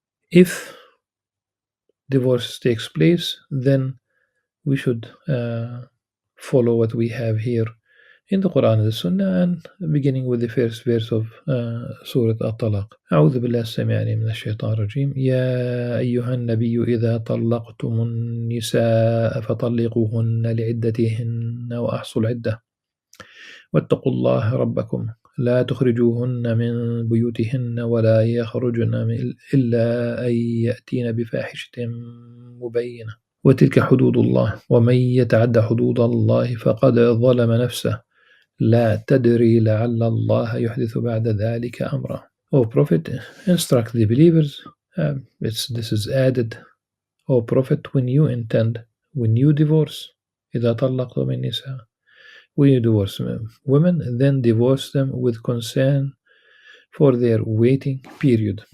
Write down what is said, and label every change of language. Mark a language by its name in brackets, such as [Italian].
[English] If divorce takes place, then we should follow what we have here in the Quran and the Sunnah, and beginning with the first verse of Surah At-Talaq. [Arabic] أعوذ بالله السميع العليم من الشيطان الرجيم. يا أيها النبي إذا طلقتم النساء فطلقوهن لعدتهن وأحصوا العدة واتقوا الله ربكم لا تخرجوهن من بيوتهن ولا يخرجن إلا أن يأتين بفاحشة مبينة وتلك حدود الله ومن يتعد حدود الله فقد ظلم نفسه لا تدري لعل الله يحدث بعد ذلك أمرا. [English] O Prophet, instruct the believers. This is added. O Prophet, when you divorce, [Arabic] إذا طلقتم النساء, [English] when you divorce women, then divorce them with consent for their waiting period.